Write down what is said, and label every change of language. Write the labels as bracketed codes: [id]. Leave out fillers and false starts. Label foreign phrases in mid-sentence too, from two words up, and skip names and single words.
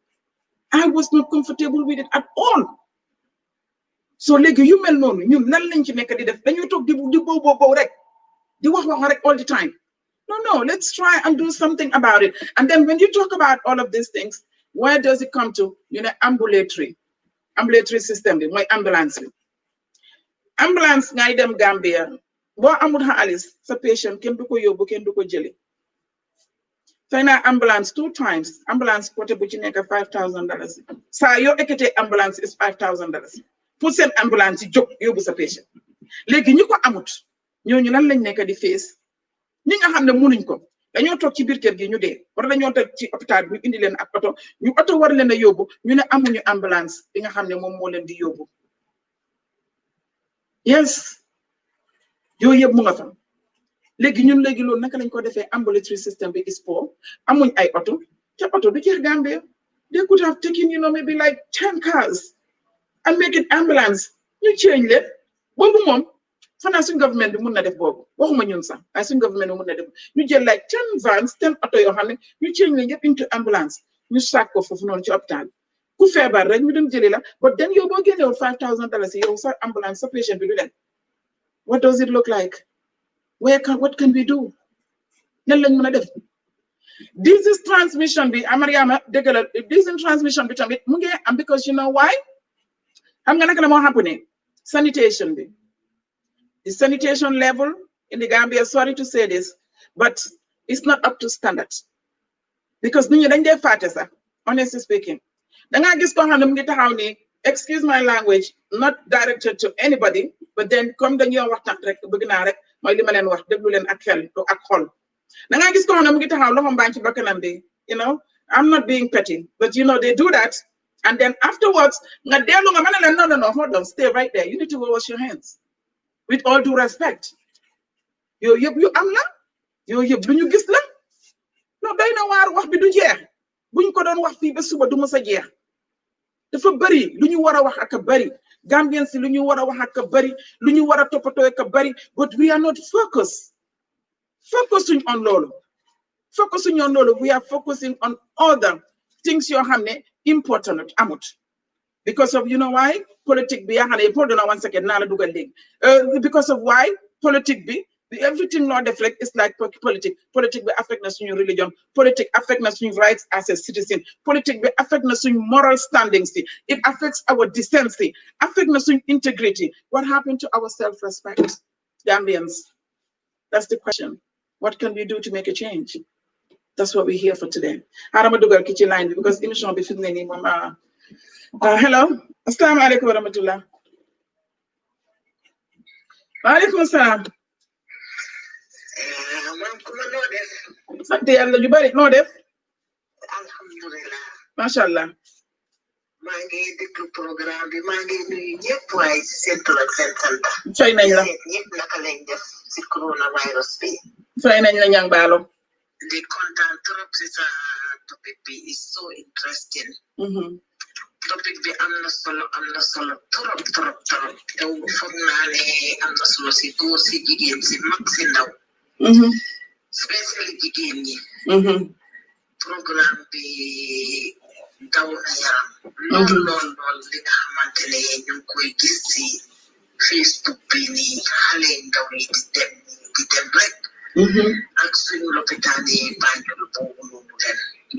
[en] at all so [wo] léegi yu mel noonu ñun lan lañ ci nekk di def dañuy toog di bow rek di wax rek [en] all the time no let's try and do something about it and then when you talk about all of these things where does it come to ambulatory system [wo] bi mooy [en] ambulance [wo] ngay dem Gambia boo amul xaalis sa patient kenn du ko yóbbu kenn du ko jëli fay naa ambulance 2 times ambulance côté bu ci nekk $5,000 saa yoo ekkatee [en] ambulance is $5,000 [wo] pour seen ambulance yi jóg yóbbu sa patient léegi ñi ko amut ñooñu lan lañ nekk di fees ñi nga xam ne mënuñ ko dañoo toog ci biir kër gi ñu dee war dañoo toog ci hôpital bi indi leen ak oto ñu oto war leen a yóbbu ñu ne amuñu ambulance bi nga xam ne moom moo leen di yóbbu yes yooyu yëpp mu nga fa léegi loolu naka lañ ko defee [en] ambulatory system [wo] bi [en] is poor [wo] amuñ ay oto te oto du jeex Gambia [en] they could have taken maybe like 10 cars and make it ambulance [wo] ñu change leen boobu moom xanaa suñ government bi mun na def boobu waxuma ñun sax waaye suñ government bi mun na def ñu jël [en] like 10 vans [wo] 10 oto yoo xam ne ñu change leen yëpp [en] into ambulance [wo] ñu sàkk ko foofu noonu ci hôpital ku feebar rek ñu dem jëli la but then yow boo génnewul $5,000 yow sa ambulance sa patient bi du dem [en] what does it look like what can we do [wo] nan lañ mën a def [en] disease transmission [wo] bi Mariama dëgg la [en] disease transmission [wo] bi tamit mu ngi am [en] because you know why [wo] xam nga naka la moo happening sanitation bi [en] the sanitation level in the Gambia, sorry to say this, but it's not up to standard. [wo] Because nit ñi dañ dee fàtte sax [en] honestly speaking [wo] da ngaa gis koo xam ne mu ngi taxaw ni [en] excuse my language not directed to anybody but then [wo] comme dañoo waxtaan rek bëgg naa rek mooy li ma leen wax déglu leen ak xel ak xol da ngaa gis koo xam ne mu ngi taxaw loxo mbaa ci bakkanam bi [en] I'm not being petty but they do that and then afterwards [wo] nga dellu nga mën a leen [en] no hold on stay right there you need to wash your hands with all due respect [wo] yooyu yëpp yu am la yooyu yëpp lu ñu gis la no doy na waar wax bi du jeex buñ ko doon wax fii ba suba du mës a jeex dafa bëri lu ñu war a wax ak a bëri Gambians si lu ñu war a wax ak a bëri lu ñu war a toppatoo ak a bëri [en] but we are not focusing on [wo] loolu [en] we are focusing on other things [wo] yoo xam ne important amut [en] because of why [wo] politique bi yaa xam ne [en] hold on 1 second [wo] naa la dugal léegi [en] because of [wo] why politique bi everything loo def rek [en] is like [wo] politique bi affect na suñu religion politique affect na suñu [en] rights as a citizen [wo] politique bi affect na suñu [en] moral standings it affects our decency [wo] affect na suñu [en] integrity what happened to our self-respect Gambians that's the question what can we do to make a change that's what we're here for today [wo] xaaral ma dugal ki ci line bi because émission bi fi mu ne nii moom [en] hello [ar] السلام عليكم ورحمة الله وعليكم السلام [wo] sant yàlla ju bari noo def [ar] alhamdulillah macha allah [wo] maa ngi déglu programme bi maa ngi nuyu ñëpp waaye ci seen tur ak seen sant fay nañ la ñëpp naka lañ def ci coronavirus bi fay nañ la ñang baalo di kontaan trop ci sa topic bi is so interesting topic bi am na solo trop te foog naa ne am na solo si góor si jigéen si mag si ndaw spécially jigéen ñi programme bi daw na yaram lool li nga xamante ne ñu ngi koy gis si Facebook bi nii xale ndaw yi di dem rek ak suñu lopitaan yi Banjul boobu noonu leen li